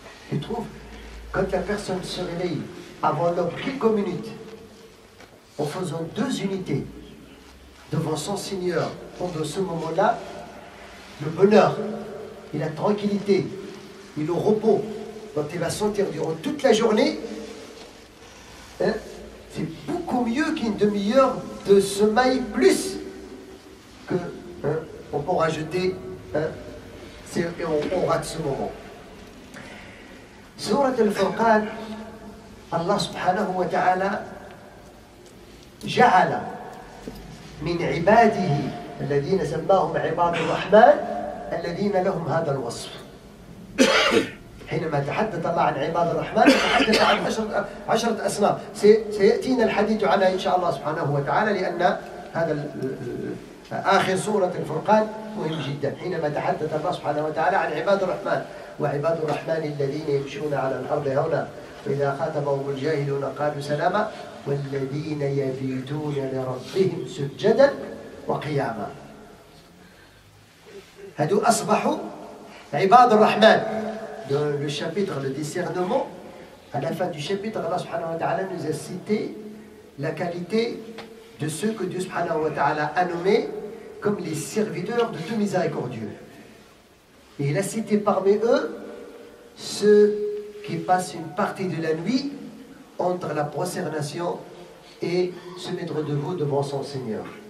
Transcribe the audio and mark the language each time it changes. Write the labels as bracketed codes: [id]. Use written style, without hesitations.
[fr] Tu trouves, quand la personne se réveille avant l'aube quelques minutes, en faisant 2 unités devant son Seigneur, pendant ce moment-là, le bonheur et la tranquillité et le repos dont il va sentir durant toute la journée, hein, c'est beaucoup mieux qu'une demi-heure de sommeil plus que on peut rajouter, on rate ce moment. [ar] Surat al-Furqan, Allah subhanahu wa ta'ala جعل من عباده الذين سماهم عباد الرحمن الذين لهم هذا الوصف. حينما تحدث الله عن عباد الرحمن تحدث عن 10 أصناف، سيأتينا الحديث عنها إن شاء الله سبحانه وتعالى، لأن هذا آخر سورة الفرقان مهم جدا. حينما تحدث الله سبحانه وتعالى عن عباد الرحمن، وعباد الرحمن الذين يمشون على الأرض هونا وإذا خاطبهم الجاهلون قالوا سلاما والذين يبيتون لربهم سجدا وقياما. هادو أصبحوا عباد الرحمن. [fr] Dans le chapitre de discernement, à la fin du chapitre, Allah subhanahu wa ta'ala nous a cité la qualité de ceux que Dieu subhanahu wa ta'ala a nommés comme les serviteurs de tout miséricordieux. Et il a cité parmi eux ceux qui passent une partie de la nuit entre la prosternation et se mettre debout devant son Seigneur.